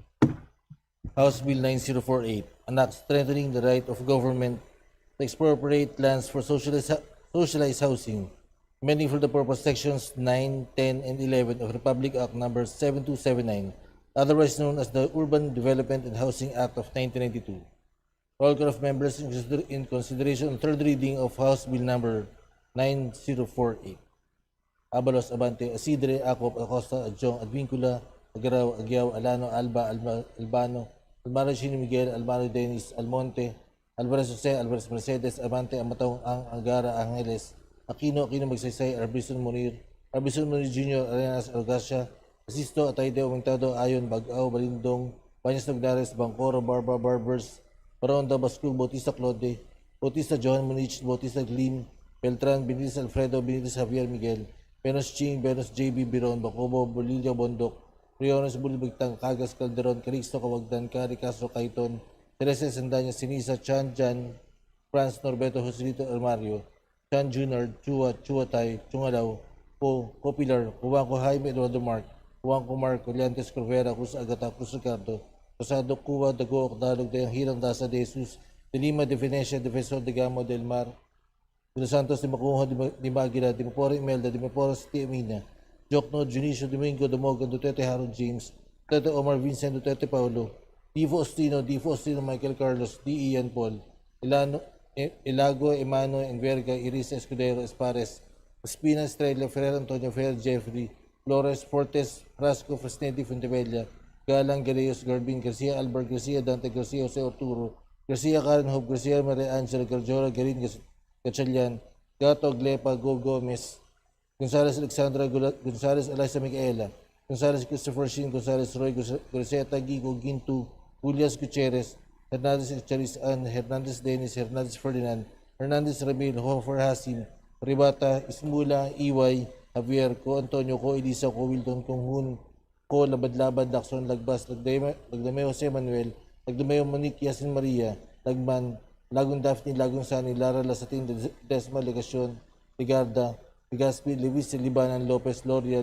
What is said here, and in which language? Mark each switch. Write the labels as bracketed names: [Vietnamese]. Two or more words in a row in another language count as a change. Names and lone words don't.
[English] House Bill 9048, an act strengthening the right of government to expropriate lands for socialized housing, amending for the purpose sections 9, 10, and 11 of Republic Act number 7279, otherwise known as the Urban Development and Housing Act of 1992. Roll call of members in consideration on third reading of House Bill number 9048. Abalos, Abante, Asidre, Acop, Acosta, Adjong, Advincula, Agaraw, Agyaw, Alano, Alba, Albano, Almaro Chino Miguel, Almaro Dennis, Almonte, Alvarez Jose, Alvarez Mercedes, Abante, Amatong, Angara, Angeles, Aquino, Magsaysay, Arbison Munir Jr., Arenas, Argasia, Asisto, Atayde, Umintado, Ayon, Bagao, Balindong, Banyas Nagdares, Bangkoro, Barbers, Baronda, Bascul, Bautista Claude, Bautista Johan Munich, Bautista Glim, Beltran, Benitez Alfredo, Benitez Javier Miguel, Benos Ching, Benos JB Biron, Bacobo, Bolillo Bondok, Riones Bulbigtang, Cagas Calderon, Calixto Cawagdan, Cari Castro Caiton, Teresa Sandanya, Sinisa, Chan Jan, Franz Norberto Joselito Armario, Chan Junior, Chua Tay, Chungalaw, Copilar, Juanco Jaime Eduardo Mark, Juanco Mark, Coliantes Corvera, Cruz Agata, Cruz Ricardo, Rosado Cuba, Dago, Ocdalog, Dayang Hirang Dasa de Jesus, de Lima, de Venecia, Defensor de Gamo, Del Mar, de Los Santos, de Macuho, de Maguila, de Mapora Imelda, de Mapora City Amina, Jokno, Junicio Domingo, Damogan, Duterte Harold James, Duterte Omar Vincent, Duterte Paulo, Divo Ostino, Michael Carlos, D. Ian Paul, Ilago, Emano, Enverga, Iris Escudero, Espares, Espina, Estrella, Ferrer, Antonio, Ferrer, Jeffrey, Flores, Fortes, Frasco, Fresneti, Fuentebella, Galang, Galeos, Garbin, Garcia, Albert, Garcia, Dante, Garcia, Jose Arturo, Garcia, Karen Hope, Garcia, Maria Angela, Garjora, Garin, Gatchalian, Gato, Glepa, Go Gomez, Gonzales, Alexandra, Gonzales, Eliza Micaela, Gonzales, Christopher Shin, Gonzales, Roy, Garceta, Gigo, Gintu, Julias Gutierrez, Hernandez Charis Ann, Hernandez Dennis, Hernandez Ferdinand, Hernandez Ramil, Hofer Hasim, Ribata, Ismula, Iway, Javier, Ko Antonio, Ko Elisa, Ko Wilton, Kong Hun, Ko Labad-Labad, Lacson, Lagbas, Lagdame Jose Manuel, Lagdame Monique, Yasin Maria, Lagman, Lagong Daphne, Lagong Sani, Lara Lasatin, Desma Legacion, Ligarda, Ligaspi, Luis Libanan, Lopez, Loria,